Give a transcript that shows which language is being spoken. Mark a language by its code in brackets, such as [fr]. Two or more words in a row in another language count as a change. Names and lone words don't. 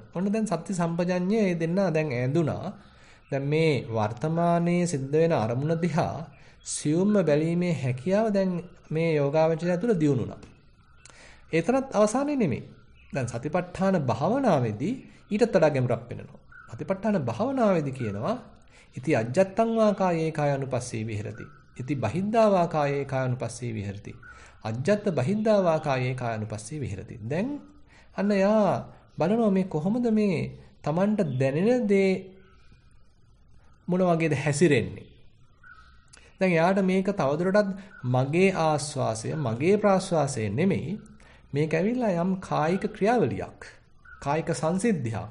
[si] ඔන්න දැන් සත්‍ය සම්පජඤ්ඤය ඒ දෙන්න දැන් ඈඳුනා. දැන් මේ වර්තමානයේ සිද්ධ වෙන අරමුණ දිහා සියුම්ම බැලීමේ හැකියාව දැන් මේ යෝගාවචරය තුළ දියුණුණා. ඒතරත් අවසානයේ නෙමෙයි. දැන් සතිපට්ඨාන භාවනාවේදී ඊටත් වඩා ගැඹුරක් වෙනවා. සතිපට්ඨාන භාවනාවේදී කියනවා [pi] ඉති අජ්ජත්තං වා කායේ කායानुපස්සී විහෙරති. ඉති බහිද්ධා වා කායේ කායानुපස්සී විහෙරති. අජ්ජත්ත බහිද්ධා වා කායේ කායानुපස්සී විහෙරති. [si] දැන් අන්න යා බලනවා මේ කොහොමද මේ Tamanට දැනෙන දේ මොන වගේද හැසිරෙන්නේ. දැන් යාට මේක තවදුරටත් මගේ ආස්වාසය, මගේ ප්‍රාස්වාසය නෙමෙයි. මේක ඇවිල්ලා යම් කායික ක්‍රියාවලියක්, කායික සංසිද්ධියක්.